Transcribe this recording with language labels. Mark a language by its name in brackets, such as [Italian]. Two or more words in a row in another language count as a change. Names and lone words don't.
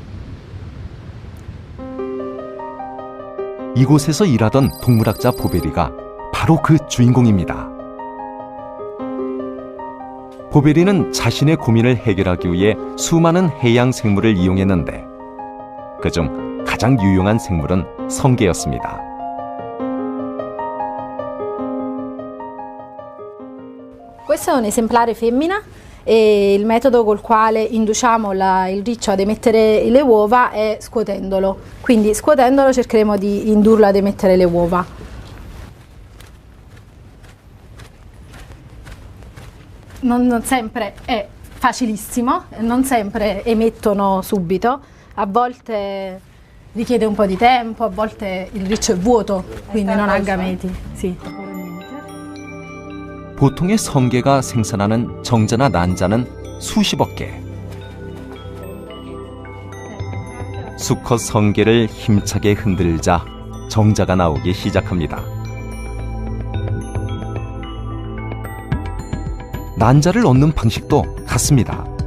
[Korean] 이곳에서 일하던 동물학자 보베리가 바로 그 주인공입니다. 보베리는 자신의 고민을 해결하기 위해 수많은 해양 생물을 이용했는데 그중 가장 유용한 생물은 성게였습니다. [Italian] Questo è un esemplare femmina e il metodo col quale induciamo il riccio ad emettere le uova è scuotendolo. Quindi scuotendolo cercheremo di indurlo ad emettere le uova. Non sempre è facilissimo, non sempre emettono subito, a volte richiede un po' di tempo, a volte il riccio è vuoto, quindi non ha gameti. Sì. [Korean] 보통의 성게가 생산하는 정자나 난자는 수십억 개. 수컷 성게를 힘차게 흔들자 정자가 나오기 시작합니다. 난자를 얻는 방식도 같습니다.